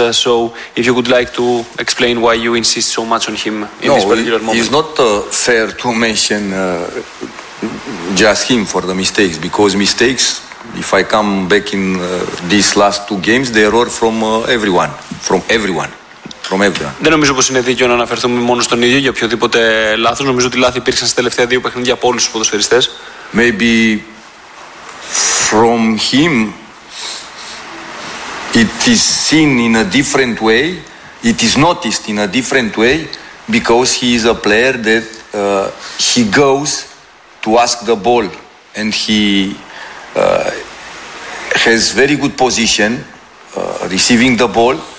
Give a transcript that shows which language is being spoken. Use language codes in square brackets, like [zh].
[en] So if you would like to explain why you insist so much on him in this particular moment. No, it's not fair to mention just him for the mistakes, because mistakes, if I come back in these last two games, they are from everyone, from everyone, from everyone. [el] Δεν νομίζω πως είναι δίκιο να αναφερθούμε μόνο στον ίδιο για οποιοδήποτε λάθος. Νομίζω ότι λάθη υπήρξαν στα τελευταία δύο παιχνίδια από όλους τους ποδοσφαιριστές. [en] Maybe from him it is seen in a different way, it is noticed in a different way, because he is a player that he goes to ask the ball, and he has very good position receiving the ball.